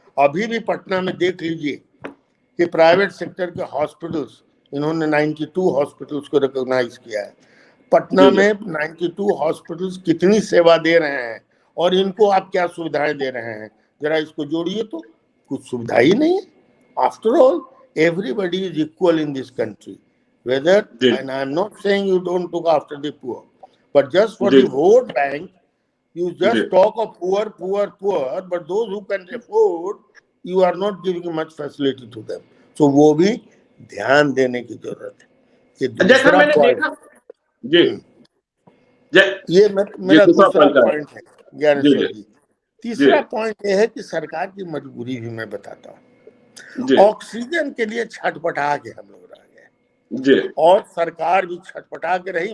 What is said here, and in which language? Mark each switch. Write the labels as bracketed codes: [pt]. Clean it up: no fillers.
[hi] अभी भी पटना में देख लीजिए कि प्राइवेट सेक्टर के हॉस्पिटल्स, इन्होंने 92 हॉस्पिटल्स को रिकॉग्नाइज किया है। पटना में 92 हॉस्पिटल्स कितनी सेवा दे रहे हैं और इनको आप क्या सुविधाएं दे रहे हैं? जरा इसको जोड़िए तो कुछ सुविधा ही नहीं है। [en] After all everybody is equal in this country, whether, and I am not saying you don't look after the poor, but just for the vote bank you just talk of poor, but those who can afford, you are not giving much facility to them. [hi] So वो भी ध्यान देने की जरूरत है। जैसा मैंने देखा ये मेरा दूसरा पॉइंट है ज्ञानेश्वर जी। तीसरा पॉइंट ये है कि सरकार की मजबूरी भी मैं बताता हूँ। ऑक्सीजन के लिए छटपटा के हम लोग रह गए और सरकार भी छटपटा के रही।